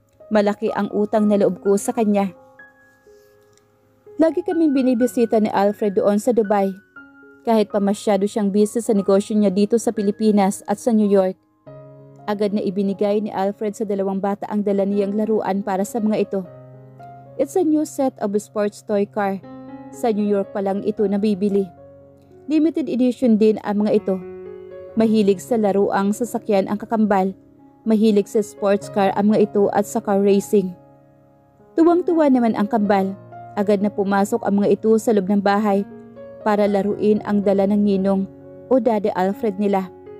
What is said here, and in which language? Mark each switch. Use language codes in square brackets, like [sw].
[tl] Malaki ang utang na loob ko sa kanya. Lagi kaming binibisita ni Alfred doon sa Dubai. Kahit pa masyado siyang busy sa negosyo niya dito sa Pilipinas at sa New York. Agad na ibinigay ni Alfred sa dalawang bata ang dala niyang laruan para sa mga ito. [en] It's a new set of sports toy car. [tl] Sa New York pa lang ito nabibili. Limited edition din ang mga ito. Mahilig sa laruang sasakyan ang kakambal. Mahilig sa sports car ang mga ito at sa car racing. Tuwang-tuwa naman ang kambal. Agad na pumasok ang mga ito sa loob ng bahay para laruin ang dala ng ninong o Daddy Alfred nila.